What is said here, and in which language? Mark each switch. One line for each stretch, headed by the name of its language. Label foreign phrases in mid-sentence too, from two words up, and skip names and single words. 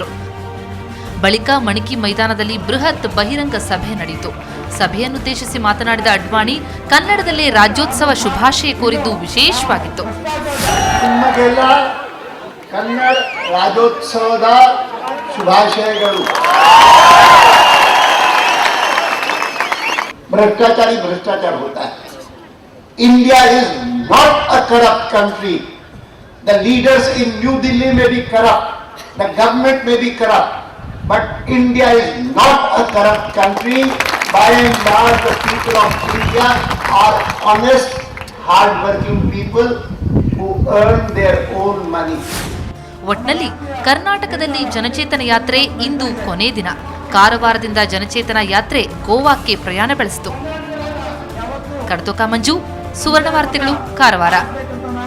Kannada: ಬಳಿಕ ಮಣಿಕಿ ಮೈದಾನದಲ್ಲಿ ಬೃಹತ್ ಬಹಿರಂಗ ಸಭೆ ನಡೆಯಿತು. ಸಭೆಯನ್ನುದ್ದೇಶಿಸಿ ಮಾತನಾಡಿದ ಅಡ್ವಾಣಿ ಕನ್ನಡದಲ್ಲೇ ರಾಜ್ಯೋತ್ಸವ ಶುಭಾಶಯ ಕೋರಿದ್ದು ವಿಶೇಷವಾಗಿತ್ತು. ಕನ್ನಡ ರಾಜ್ಯೋತ್ಸವದ ಶುಭಾಶಯಗಳು.
Hindi: भ्रष्टाचार होता है.
English: India is not a corrupt country. The leaders in New Delhi may be corrupt, the government may be corrupt, but India is not a corrupt country. By and large, the people of India are honest, hard-working people who earn their own money.
Kannada: ಒಟ್ನಲ್ಲಿ ಕರ್ನಾಟಕದಲ್ಲಿ ಜನಚೇತನ ಯಾತ್ರೆ ಇಂದು ಕೊನೆ ದಿನ. ಕಾರವಾರದಿಂದ ಜನಚೇತನ ಯಾತ್ರೆ ಗೋವಾಕ್ಕೆ ಪ್ರಯಾಣ ಬೆಳೆಸಿತು. ಕಡತೋಕ ಮಂಜು, ಸುವರ್ಣ ವಾರ್ತೆಗಳು, ಕಾರವಾರ.